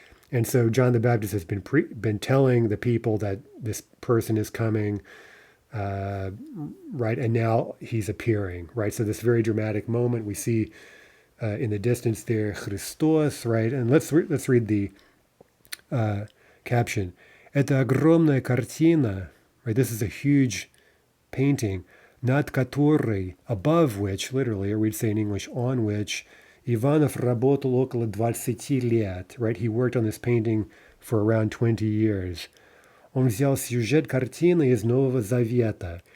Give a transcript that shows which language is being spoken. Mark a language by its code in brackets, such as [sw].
[en] And so John the Baptist has been telling the people that this person is coming, right? And now he's appearing, right? So this very dramatic moment we see in the distance there, Christos, right? And let's read the caption. [ru] Это огромная картина, right? [en] This is a huge painting, [ru] над которой, [en] above which, literally, or we'd say in English, on which, Ivanov [ru] работал около 20 лет, [en] right? He worked on this painting for around 20 years. [ru] Он взял сюжет картины из Нового Завета.